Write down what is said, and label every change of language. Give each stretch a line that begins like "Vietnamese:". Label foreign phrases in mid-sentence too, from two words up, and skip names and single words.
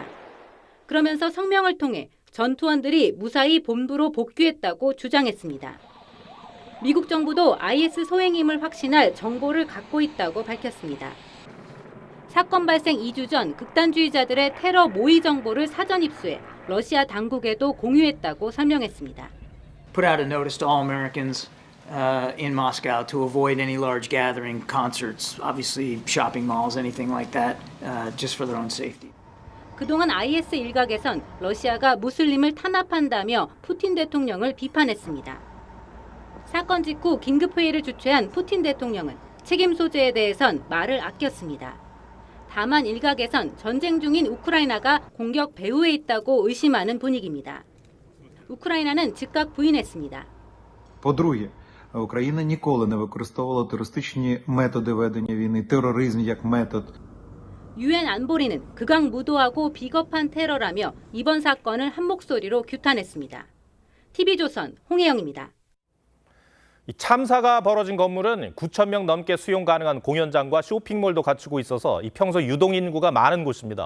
Korean: 그러면서 성명을 통해 전투원들이 무사히 본부로 복귀했다고 주장했습니다. 미국 정부도 IS 소행임을 확신할 정보를 갖고 있다고 밝혔습니다. 사건 발생 2주 전 극단주의자들의 테러 모의 정보를 사전 입수해 러시아 당국에도 공유했다고 설명했습니다.
English: Put out a notice to all Americans in Moscow to avoid any large gathering, concerts, obviously shopping malls, anything like that, just for their own safety.
Korean: 그동안 IS 일각에선 러시아가 무슬림을 탄압한다며 푸틴 대통령을 비판했습니다. 사건 직후 긴급회의를 주최한 푸틴 대통령은 책임 소재에 대해선 말을 아꼈습니다. 다만 일각에선 전쟁 중인 우크라이나가 공격 배후에 있다고 의심하는 분위기입니다. 우크라이나는 즉각 부인했습니다.
Ukrainian: По-друге, Україна ніколи не використовувала терористичні методи ведення війни, тероризм як метод.
Korean: 유엔 안보리는 극악무도하고 비겁한 테러라며 이번 사건을 한 목소리로 규탄했습니다. TV조선 홍혜영입니다. 이 참사가 벌어진 건물은 9,000명 넘게 수용 가능한 공연장과 쇼핑몰도 갖추고 있어서 평소 유동 인구가 많은 곳입니다.